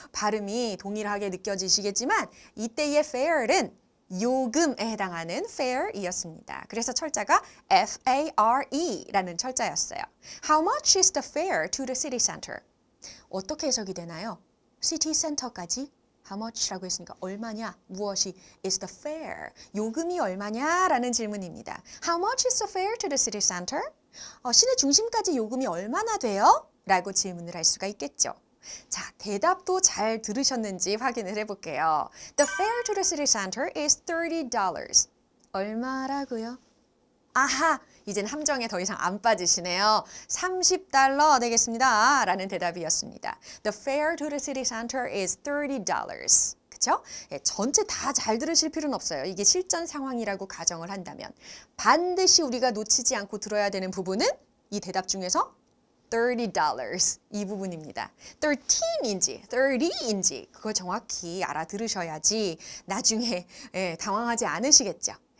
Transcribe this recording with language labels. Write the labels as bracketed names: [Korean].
[Korean] 발음이 동일하게 느껴지시겠지만 이때의 fair는 요금에 해당하는 fare이었습니다. 그래서 철자가 F-A-R-E라는 철자였어요. [English] How much is the fare to the city center? [Korean] 어떻게 해석이 되나요? city center까지? [English] How much [Korean] 라고 했으니까 얼마냐? 무엇이 [English] is the fare? [Korean] 요금이 얼마냐? 라는 질문입니다. [English] How much is the fare to the city center? [Korean] 시내 중심까지 요금이 얼마나 돼요? 라고 질문을 할 수가 있겠죠. 자, 대답도 잘 들으셨는지 확인을 해볼게요. [English] The fare to the city center is $30. [Korean] 얼마라고요? 아하, 이젠 함정에 더 이상 안 빠지시네요. $30 되겠습니다. 라는 대답이었습니다. [English] The fare to the city center is $30. [Korean] 그쵸? 예, 전체 다 잘 들으실 필요는 없어요. 이게 실전 상황이라고 가정을 한다면. 반드시 우리가 놓치지 않고 들어야 되는 부분은 이 대답 중에서 $30 이 부분입니다. 13인지 30인지 그걸 정확히 알아들으셔야지 나중에 당황하지 않으시겠죠.